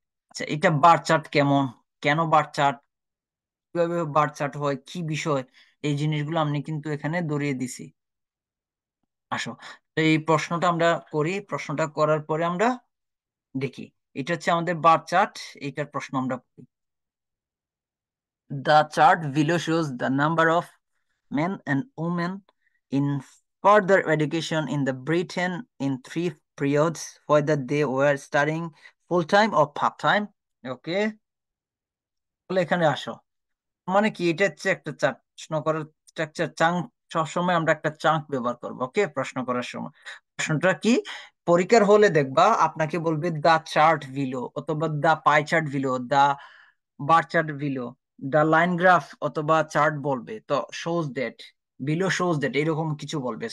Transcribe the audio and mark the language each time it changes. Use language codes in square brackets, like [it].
[bn] আচ্ছা, এটা bar chart কেমন, কেন বার চার্ট, কিভাবে বার চার্ট হয়, কি বিষয়, এই জিনিসগুলো আমি কিন্তু এখানে ধরিয়ে দিছি। আসো, তো এই প্রশ্নটা আমরা করি, প্রশ্নটা করার পরে আমরা দেখি। এটা হচ্ছে আমাদের বার চার্ট, এইটার প্রশ্ন আমরা করি। [en] The chart below shows the number of men and women in further education in the Britain in 3 periods, whether they were studying full time or part time. [bn] ওকে, তাহলে এখানে আসো, মানে কি, এটা হচ্ছে একটা চার্ট, প্রশ্ন করার স্ট্রাকচার চাঙ্ক। সবসময় আমরা একটা চাঙ্ক ব্যবহার করবো ওকে, প্রশ্ন করার সময়। প্রশ্নটা কি, পরীক্ষার হলে দেখবা আপনাকে বলবে [en] the chart below, [bn] অথবা [en] the pie chart below, the bar chart below, [bn] the line graph অথবা চার্ট বলবে, তো [en] shows that, below shows that, [bn] এরকম কিছু বলবে।